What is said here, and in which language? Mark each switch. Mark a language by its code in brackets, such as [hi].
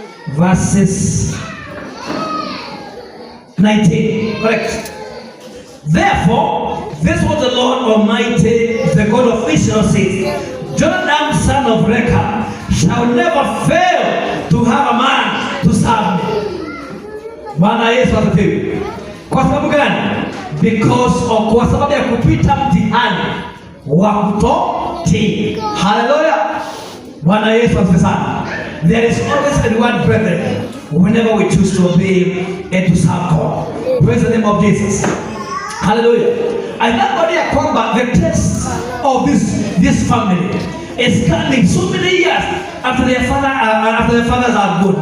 [en] Verses 19. Correct. Therefore, this was the Lord Almighty, the God of Israel says, Jonadab son of Rechab shall never fail to have a man to serve me. [sw] Bwana Yesu asifiwe. Kwa sababu gani? Kwa sababu ya kupita mtihani wa kutotii. Hallelujah. Bwana Yesu asifiwe sana. [en] There is always a reward, brethren, whenever we choose to obey and to serve God. Praise the name of Jesus. Hallelujah. I thank God [sw] ya kwamba [en] the test of this family is coming so many years after their fathers are gone.